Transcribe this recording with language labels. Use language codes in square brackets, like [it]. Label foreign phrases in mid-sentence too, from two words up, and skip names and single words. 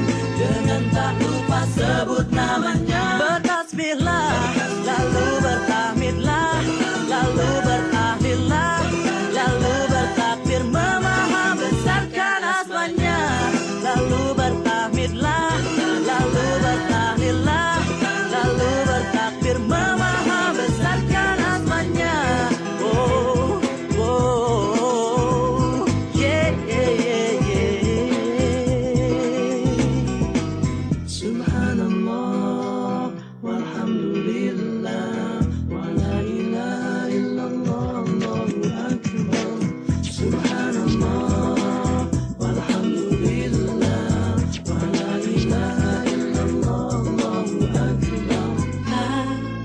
[id] Dengan tak lupa sebut namanya, bertasbihlah, lalu bertahmidlah, lalu bertahlillah, lalu bertakbir memaha besarkan asmanya. Lalu bertahmidlah, lalu bertahlillah, lalu bertakbir memaha besarkan asmanya. Oh, oh, yeah, yeah, yeah, yeah. [ar] سبحان الله والحمد لله ولا إله إلا الله الله أكبر. سبحان الله والحمد لله ولا إله إلا الله الله أكبر.